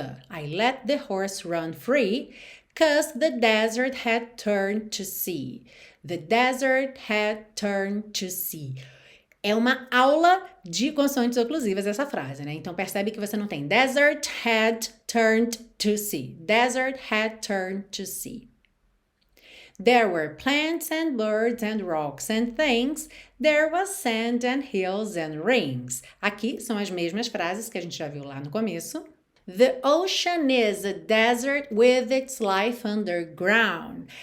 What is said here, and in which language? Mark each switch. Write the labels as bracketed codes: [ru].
[en] I let the horse run free, 'cause the desert had turned to sea. The desert had turned to sea. [pt] É uma aula de consoantes oclusivas essa frase, né? Então percebe que você não tem [en] desert had turned to sea. Desert had turned to sea. There were plants and birds and rocks and things. There was sand and hills and rings. [pt] Aqui são as mesmas frases que a gente já viu lá no começo. [en] The ocean is a desert with its life underground.